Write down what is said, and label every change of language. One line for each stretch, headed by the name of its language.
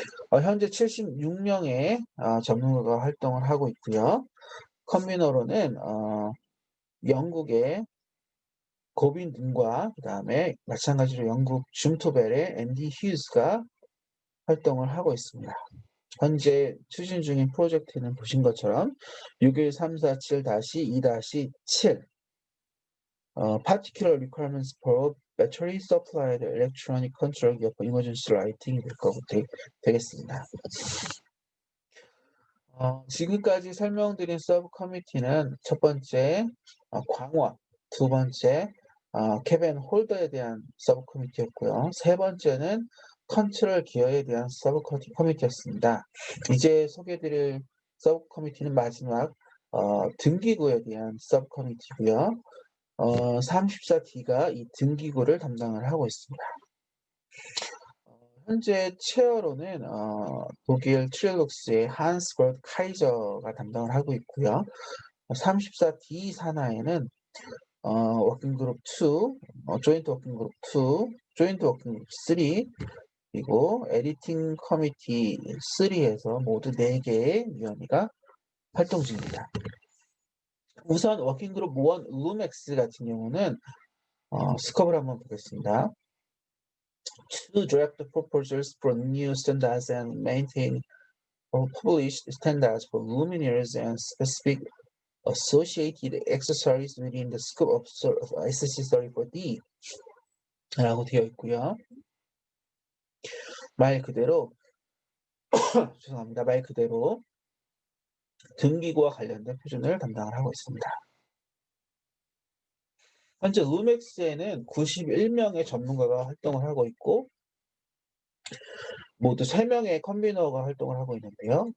Korean: 현재 76명의 전문가가 활동을 하고 있고요. 컨비너로는 영국의 고빈 등과 그 다음에 마찬가지로 영국 줌토벨의 앤디 휴즈가 활동을 하고 있습니다. 현재 추진 중인 프로젝트는 보신 것처럼 61347-2-7
English: Particular Requirements for Battery Supplied Electronic Control Gear for Emergency Lighting이
Korean: 되겠습니다. 지금까지 설명드린 서브 커미티는 첫 번째 광원, 두 번째 캐벤 홀더에 대한 서브 커미티였고요. 세 번째는 컨트롤 기어에 대한 서브 커미티였습니다. 이제 소개해드릴 서브 커미티는 마지막 등기구에 대한 서브 커미티고요. 34D가 이 등기구를 담당을 하고 있습니다. 현재 체어로는 독일 트릴룩스의 한스 버드 카이저가 담당을 하고 있고요. 34D 산하에는 워킹그룹 2, 조인트 워킹그룹 2, 조인트 워킹그룹 3, 그리고 에디팅 커미티 3에서 모두 4개의 위원회가 활동 중입니다. 우선 워킹그룹 1 루맥스 같은 경우는 스컵을 한번 보겠습니다.
English: To draft proposals for new standards and maintain or publish standards for luminaires and specific associated accessories within the scope of SC34D
Korean: 라고 되어 있고요. 말 그대로 죄송합니다. 말 그대로 등기구와 관련된 표준을 담당을 하고 있습니다. 현재 루맥스에는 91명의 전문가가 활동을 하고 있고 모두 3명의 컨비너가 활동을 하고 있는데요.